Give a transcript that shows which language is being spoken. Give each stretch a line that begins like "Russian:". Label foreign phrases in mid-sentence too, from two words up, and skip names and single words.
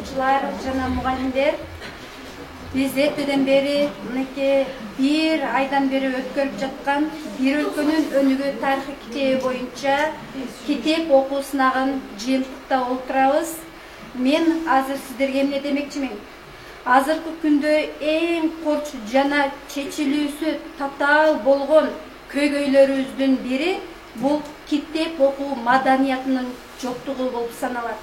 Kyrgyz: окуучулар жана мугалимдер, биз эртеден бери мынакей bir aydan beri өткөрүп жаткан бир өлкөнүн өнүгүү тарыхы китеби боюнча китеп окуу сынагын жыйынтыкта олтурабыз. Мен азыр сиздерге эмне демекчимин? Азыркы күндө эң корч жана чечилүүсү татаал болгон көйгөйлөрүбүздүн бири бул китеп окуу маданиятынын жоктугу болуп саналат.